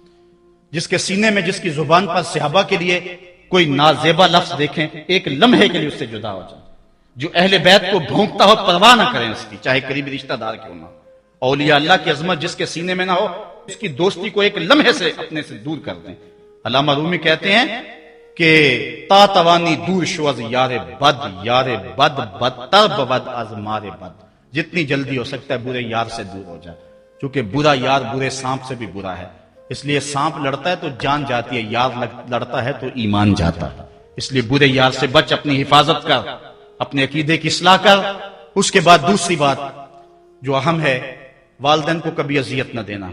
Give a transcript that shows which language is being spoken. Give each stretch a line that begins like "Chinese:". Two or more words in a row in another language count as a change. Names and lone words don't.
Urdu: جس کے سینے میں، جس کی زبان پر صحابہ کے لیے کوئی نازیبا لفظ دیکھیں ایک لمحے کے لیے اس سے جدا ہو جائیں. جو اہل بیت کو بھونکتا ہو پرواہ نہ کریں اس کی، چاہے قریبی رشتہ دار کیوں نہ ہو. اولیاء اللہ کی عظمت جس کے سینے میں نہ ہو اس کی دوستی کو ایک لمحے سے اپنے سے دور کر دیں. علامہ رومی کہتے ہیں کہ
Persian: تا توانی دور شو از یار بد بدتر بود از مار بد.
Urdu: جتنی جلدی ہو سکتا ہے برے یار سے دور ہو جائے، چونکہ برا یار برے سانپ سے بھی برا ہے. اس لیے سانپ لڑتا ہے تو جان جاتی ہے، یار لڑتا ہے تو ایمان جاتا ہے. اس لیے برے یار سے بچ، اپنی حفاظت کر، اپنے عقیدے کی اصلاح کر. اس کے بعد دوسری بات جو اہم ہے، والدین کو کبھی اذیت نہ دینا.